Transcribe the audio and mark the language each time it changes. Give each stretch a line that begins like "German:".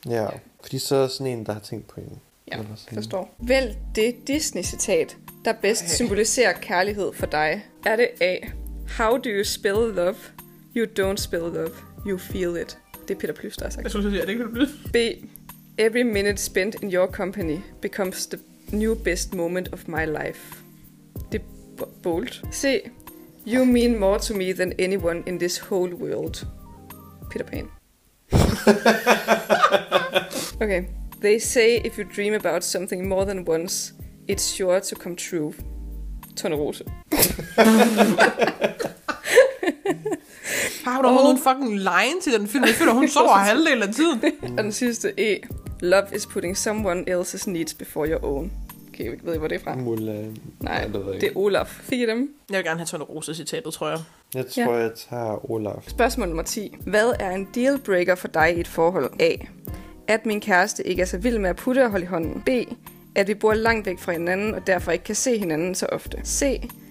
Danish: Ja, fordi så er der sådan en, der har tænkt på en. Ja, forstår. Vælg det Disney-citat, der bedst symboliserer kærlighed for dig. Er det A?
English: How do you spell love? You don't spell love. You feel it.
Danish: Det er Peter Plys, der har sagt. Jeg skulle sige, at det ikke blive. B.
English: Every minute spent in your company becomes the new best moment of my life.
Danish: Det er bold. C.
English: You mean more to me than anyone in this whole world.
Danish: Peter Pan.
English: Okay. They say if you dream about something more than once, it's sure to come true.
Danish: Tone Rose. Har du overhovedet en fucking line til den film? Jeg føler, hun sover halvdelen af tiden. Og den sidste E.
English: Love is putting someone else's needs before your own.
Danish: Okay, jeg ved ikke, hvor det er fra. Mulan. Nej, det er Olaf. Fik dem? Jeg vil gerne have Tone Rose citatet, tror jeg. Jeg tror, jeg tager Olaf. Spørgsmål nummer 10. Hvad er en dealbreaker for dig i et forhold? A. At min kæreste ikke er så vild med at putte og holde i hånden. B. At vi bor langt væk fra hinanden, og derfor ikke kan se hinanden så ofte. C.